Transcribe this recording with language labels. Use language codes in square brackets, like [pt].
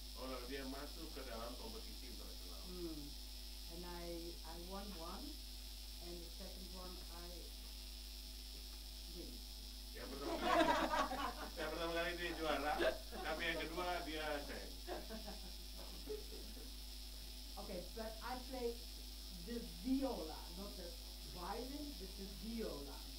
[id] Oh, lalu dia masuk ke dalam kompetisi internasional. [en] And I won one, and the second one I didn't. [id] Yang pertama kali dia juara, tapi yang kedua dia sayang. [en] Okay, but I play the viola, not the violin, but the viola.